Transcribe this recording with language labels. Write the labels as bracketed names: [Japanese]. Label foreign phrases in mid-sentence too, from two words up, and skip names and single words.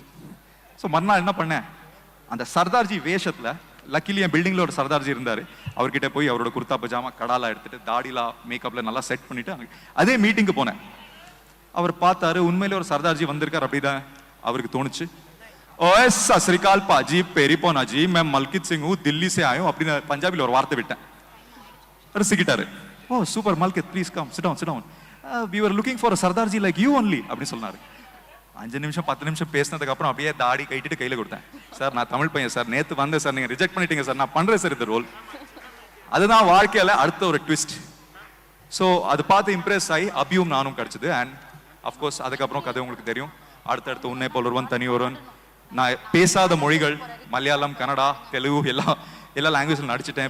[Tamil] ஸோ மறுநாள் என்ன பண்ணேன், அந்த சர்தார்ஜி வேஷத்துல, லக்கிலி என் பில்டிங்ல ஒரு சர்தார்ஜி இருந்தாரு, அவர்கிட்ட போய் அவரோட குர்தா பஜாமா கடாலா எடுத்துட்டு தாடிலாம் மேக்கப்ல நல்லா செட் பண்ணிட்டு அதே மீட்டிங்கு போனேன். அவர் பார்த்தாரு, உண்மையிலே ஒரு சர்தார்ஜி வந்திருக்காரு அப்படிதான் அவருக்கு தோணுச்சு. [Punjabi] ਓਏ ਸਤ ਸ੍ਰੀ ਅਕਾਲ ਪਾਜੀ, ਪੈਰੀ ਪੌਣਾ ਜੀ, [Hindi] मैं मलकित सिंह हूँ, दिल्ली से आया हूँ [Tamil] அப்படின்னு பஞ்சாபில ஒரு வார்த்தை விட்டேன். ரசிக்கிட்டாரு. ஓ சூப்பர் மல்கித், [English] Please come, sit down. We were looking for a Sardarji like you only [Tamil] அப்படி சொன்னாரு. 5 நிமிஷம் 10 நிமிஷம் பேசினதுக்கு அப்புறம் அப்படியே தாடி கைட்டிட்டு கையில கொடுத்தேன். சார் நான் தமிழ் பையன் சார், நேத்து வந்தேன் சார், நீங்க ரிஜெக்ட் பண்ணிட்டீங்க சார், நான் பண்றேன் சார் இந்த ரோல். அதுதான் வாழ்க்கையில அடுத்த ஒரு ட்விஸ்ட். ஸோ அது பார்த்து இம்ப்ரெஸ் ஆகி அபியும் நானும் கிடைச்சது. [English] and of course [Tamil] அதுக்கப்புறம் கதை உங்களுக்கு தெரியும். அடுத்தடுத்து உன்னை போல் ஒருவன் தனி ஒருவன், நான் பேசாத மொழிகள் மலையாளம் கன்னடா தெலுங்கு எல்லா லாங்குவேஜில் நடிச்சிட்டேன்.